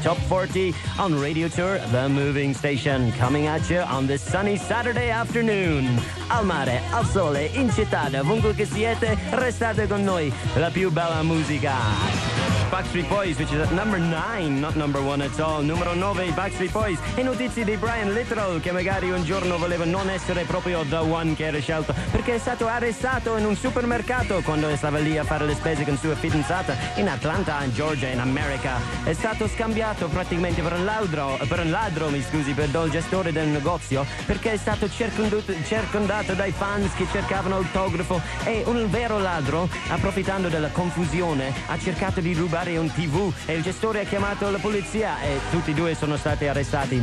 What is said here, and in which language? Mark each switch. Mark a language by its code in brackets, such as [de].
[en] Top 40 on Radio 3 The Moving Station, coming at you on this sunny Saturday afternoon. [it] Al mare, al sole, in città, ovunque che siete, restate con noi, la più bella musica. [en] Backstreet Boys, which is at number 9, not number 1 at all. [it] Numero 9, Backstreet Boys. E notizie di Brian Littrell, che magari un giorno voleva non essere proprio [en] the one [it] che era scelto, perché è stato arrestato in un supermercato quando stava lì a fare le spese con sua fidanzata in Atlanta, in Georgia, in America. È stato scambiato praticamente per un ladro, per il gestore del negozio, perché è stato circondato dai fans che cercavano autografo, e un vero ladro, approfittando della confusione, ha cercato di rubare un TV e il gestore ha chiamato la polizia e tutti e due sono stati arrestati.